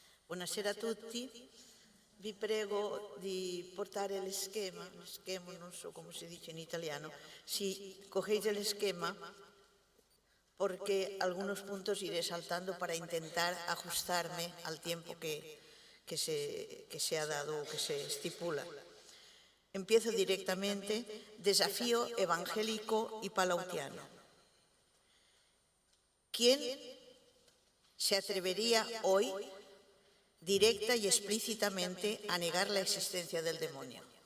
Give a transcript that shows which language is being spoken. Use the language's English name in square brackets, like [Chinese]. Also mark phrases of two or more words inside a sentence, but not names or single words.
[Italian] Buonasera a tutti. Vi prego di portare lo schema, non so come si dice in italiano. [Spanish] Si cogéis el esquema, porque algunos puntos iré saltando para intentar ajustarme al tiempo que se ha dado o que se estipula. Empiezo directamente. Desafío evangélico y palautiano. ¿Quién se atrevería hoy directa y explícitamente a negar la existencia del demonio?